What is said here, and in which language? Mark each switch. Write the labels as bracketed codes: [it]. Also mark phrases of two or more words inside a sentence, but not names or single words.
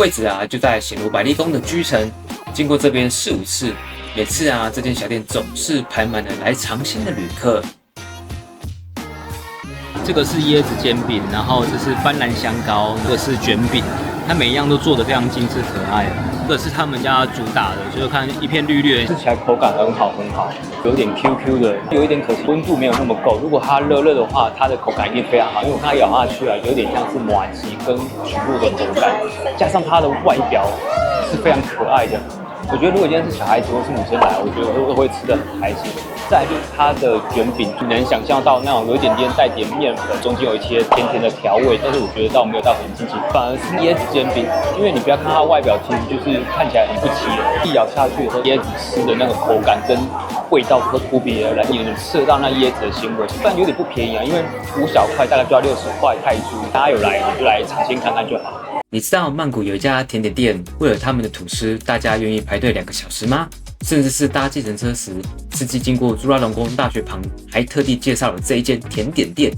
[zh] 位置啊就在顯如百麗宮的居城。經過這邊4、5次，每次啊這間小店總是排滿了來嘗鮮的旅客。這個是椰子煎餅，然後這是斑蘭香糕，這個是捲餅，它每一樣都做得非常精緻可愛。這個是他們家主打的，就是看一片綠綠的，吃起來口感很好，有點 QQ 的，有一點可惜溫度沒有那麼夠。如果它熱的話，它的口感一定非常好，因為它咬下去啊，有點像是麻糬跟蒟蒻的口感，加上它的外表是非常可愛的。我覺得如果今天是小孩子或是女生來，我覺得都會吃得很開心。再來就是它的捲餅，你能想象到那種有一點點帶點麵粉，中間有一些甜甜的調味，但是我覺得倒沒有到很精緻，反而是椰子煎餅，因為你不要看它外表，其實就是看起来很不起眼，一咬下去的时候，椰子吃的那個口感跟味道会突別而來，你能吃得到那椰子的鮮味，但有點不便宜啊，因為5小塊大概就要60塊泰銖，大家有來你就來嘗鮮看看就好。你知道曼谷有一家甜點店，為了他們的吐司，大家願意排隊2個小時嗎？甚至是搭計程車時，司機經過朱拉隆功大學旁，還特地介紹了這一間甜點店。